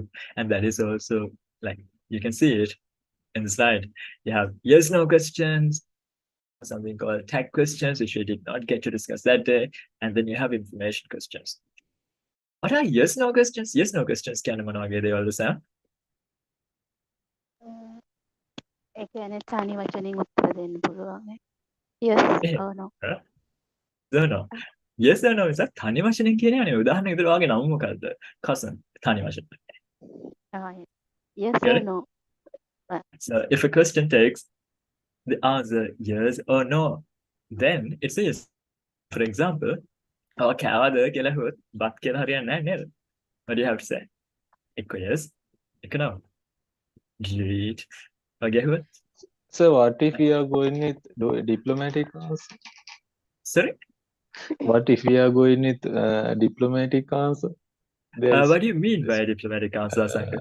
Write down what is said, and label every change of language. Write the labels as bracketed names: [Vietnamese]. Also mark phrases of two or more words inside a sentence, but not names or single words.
[English] And that is also like you can see it in the slide. You have yes, no questions, something called tag questions, which we did not get to discuss that day. And then you have information questions. What are yes, no questions? Yes, no questions can they all the same? [Sinhala] ඒ කියන්නේ තනි වචනෙන් උත්තර දෙන්න පුළුවන්. [English] Yes or no. No. Yes or no is that [Sinhala] තනි වචනෙන් කියන්නේ නේ. උදාහරණයක් විදිහට ඔයාගේ නම මොකද්ද? cousin තනි වචන. [English] Yes or no. So if a question takes the answer yes or no, then it says, for example, [Sinhala] oh කෑවද කියලා හොත් බත් කියලා හරියන්නේ නැහැ නේද? [English] What do you have to say? එක්ක yes, එක්ක no. Do you eat? Okay, what? So what if we are going with diplomatic answer? Sorry? What if we are going with diplomatic answer? What do you mean by diplomatic answer, Asanka?